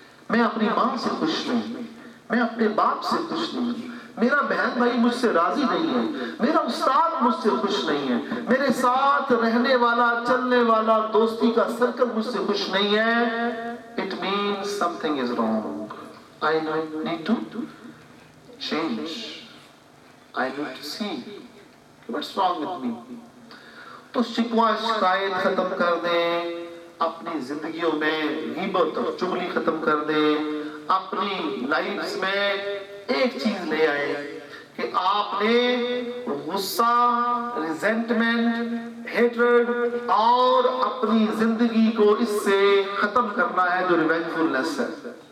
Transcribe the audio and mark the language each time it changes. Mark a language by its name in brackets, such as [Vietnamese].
[Urdu] میں اپنی ماں سے خوش نہیں میں اپنے باپ سے خوش نہیں میرا بہن بھائی مجھ سے راضی نہیں ہے میرا استاد مجھ سے خوش نہیں ہے میرے ساتھ رہنے والا چلنے والا دوستی کا سرکل مجھ سے خوش نہیں ہے. [English] It means something is wrong. I need to change. I need to see what's wrong with me. [Urdu] تو شکوہ شکایت ختم کر دیں. اپنی زندگیوں میں غیبت اور چغلی ختم کر دیں. اپنی لائفز میں ایک چیز لے آئے کہ آپ نے غصہ ریزنٹمنٹ ہیٹرڈ اور اپنی زندگی کو اس سے ختم کرنا ہے جو ریونجفلنس ہے.